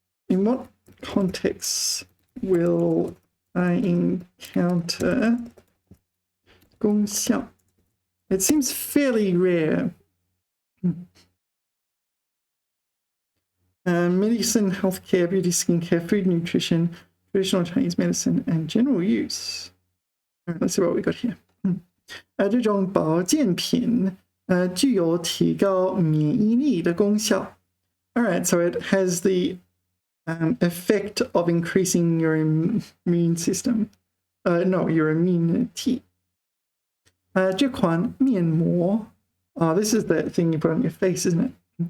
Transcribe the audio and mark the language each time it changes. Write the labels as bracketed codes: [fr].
[en] In what context will I encounter 功效? It seems fairly rare. Medicine, healthcare, beauty, skincare, food, nutrition, traditional Chinese medicine, and general use. All right, let's see what we got here. [zh] 这种保健品具有提高免疫力的功效. [en] All right, so it has the effect of increasing your immune system. No, your immunity. [zh] 这款面膜, [en] this is the thing you put on your face, isn't it?